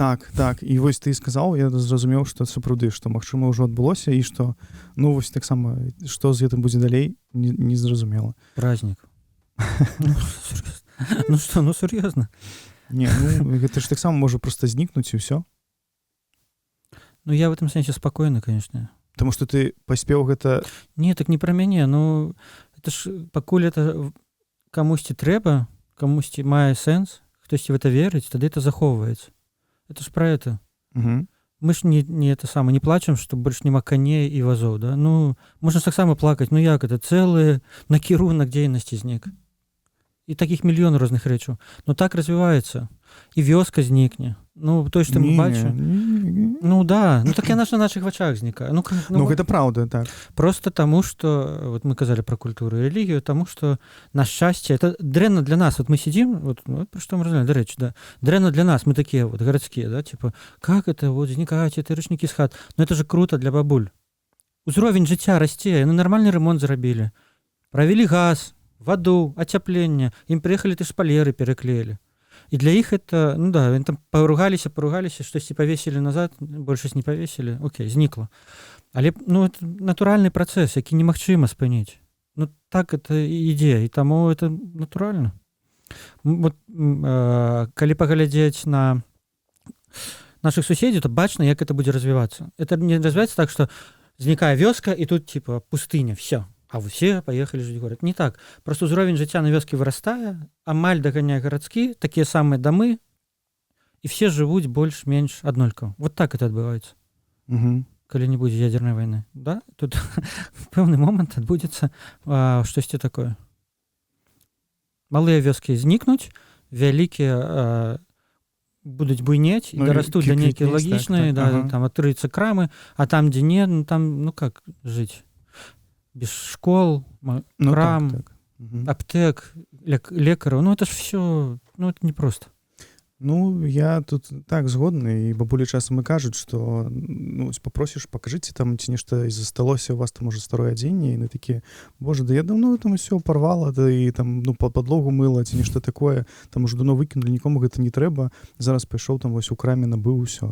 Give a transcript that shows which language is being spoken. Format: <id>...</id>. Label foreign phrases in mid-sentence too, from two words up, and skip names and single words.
<be>Так і вось ты сказаў, я зразумеў, што сапраўды, што магчыма ўжо адбылося і што ну вось таксама што з гэтым будзе далей не зразумела. Праздник. Ну што, ну сур'ёзна. Не, ну гэта ж таксама можа проста знікнуць і ўсё.</be> <ru>Ну я в этом сэнсе спакойны, конечно.</ru> <be>Таму што ты паспеў гэта... Не, так не пра мяне, ну это ж пакуль это камусьці трэба, камусьці мае сэнс, хтосьці в это верыць, тады это захоўваецца.</be> <ru>Это ж про это. Угу. Мы ж не это самое, не плачем, что больше нема коней и вазов, да?</ru> <be>Ну, можно таксама плакать, ну як это, целый накірунак дзейнасці знік. І таких мільён розных рэчаў. Ну так развіваецца. І вёска знікне. Ну, той, што мы бачым. Ну да, ну так яна ж на наших вачах знікае. Ну, гэта праўда, так. Просто таму, што, вот мы казалі про культуру і рэлігію, таму, што на шчасце, это дрэнна для нас. Вот мы сидим, вот про што мы разумеем, да рэч, да. Дрэнна для нас, мы такія вот гарадскія, да,</be> <ru>типа, как это, вот, знікаюць эти ручнікі з хат. Ну это же круто для бабуль.</ru> <be>Узровень жыцця расце, яны нармальны ремонт зрабілі. Правілі газ, ваду, ацяпленне, ім прыехалі ты шпалеры пераклеілі. І для іх это, ну да, там поругаліся, штосьці павесілі назад, большасць не павесілі, окей, знікла. Але, ну, это натуральны працэс, які немагчыма спыніць. Ну, так это ідзе, і таму это натуральна. Вот, калі паглядзець на наших суседзяў, то бачна, як это будзе развівацца. Это не развіваецца так, што знікае вёска, і тут,</be> <ru>типа, пустыня, всё. А все поехали жить в город. Не так.</ru> <be>Просто уровень жыцця на вёске вырастае, амаль даганяе гарадскі, такія самыя дамы, і все жывуць больш-менш аднолькава. Вот так это адбываецца. Угу. Калі не будзе ядернай вайны. Да? Тут в пэўны момант адбудзецца штосьці такое. Малыя вёскі знікнуць, вялікія будуць буйнець, і дарастуць да нейкія лагічныя, да, там адкрыюцца крамы, а там, дзе не, ну там, ну как жыць? Без школ, крам, так. аптек, лекараў. Ну,</be> <ru>это ж все, ну, это непросто.</ru> <be>Ну, я тут так згодны, і бабулі часам і кажуць, што ну, папросіш, пакажыце там, ці нешта засталося у вас там уже старое адзенне, і на такія, боже, да я давно там усё парвала, да і там, ну, падлогу мыла, ці нешта такое, там уже давно выкінулі, нікому гэта не трэба, зараз пайшоў там вось у краме, набыў усё.</be>